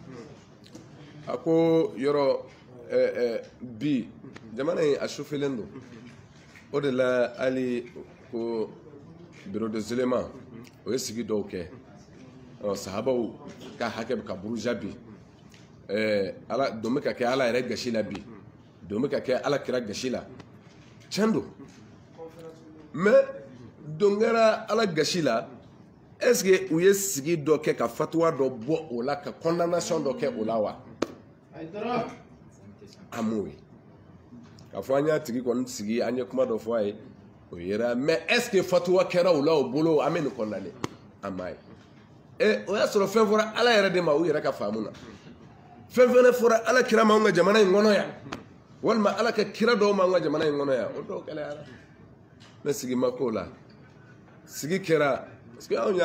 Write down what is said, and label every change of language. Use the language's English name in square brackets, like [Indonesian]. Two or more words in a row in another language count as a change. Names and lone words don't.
[Bambara] a ko yɔrɔ bi jamana in a sufelen don o de la hali ko [French] bureau de zélément [Bambara] o ye sigi dɔw kɛ sahabaw ka hakɛ bɛ ka buruja bi ala don bɛ ka kɛ ala yɛrɛ gasi la bi don bɛ ka kɛ ala kira gasi la tiɲɛ don mais don kɛra ala gasi la [French] est ce que [Bambara] u ye sigi dɔ kɛ ka fatuwa dɔ bɔ o la ka condamnation dɔ kɛ o la wa an m'o ye k'a fɔ an y'a tigi kɔni sigi an ye kuma dɔ fɔ a ye o yera [French] mais est ce que [Bambara] fatuwa kɛra o la o bolo an bɛ nin condamné an m'a ye o y'a sɔrɔ fɛn fɔra ala yɛrɛ de ma u yɛrɛ ka faamu na fɛn fɛnɛ fɔra ala kira ma an ka jamana in kɔnɔ yan walima ala ka kira dɔw ma an ka jamana in kɔnɔ yan o dɔw gɛlɛyara ne sigi ma k'o la sigi kɛra [French] parce que [Bambara] anw y'a